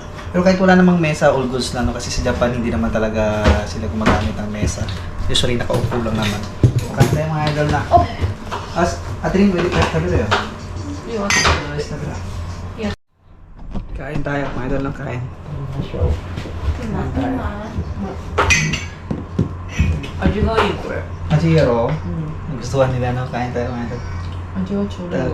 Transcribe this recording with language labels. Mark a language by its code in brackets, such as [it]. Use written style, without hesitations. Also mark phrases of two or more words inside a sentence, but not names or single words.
[tl] Pero kahit wala namang mesa, [en] all goods [tl] na, no? Kasi sa Japan, hindi naman talaga sila gumagamit ng mesa. Usually, nakaupo lang naman. Kain tayo mga idol na. Oh! Ate Rin, pwede tayo sabi sa'yo. Ja. Kain tayo, mga idol lang kain. [ja] 味がいいこれ。 [tl] Hachiro, gustuhan nila, no? Kain tayo, mga idol. [ja] 味はちょうどいい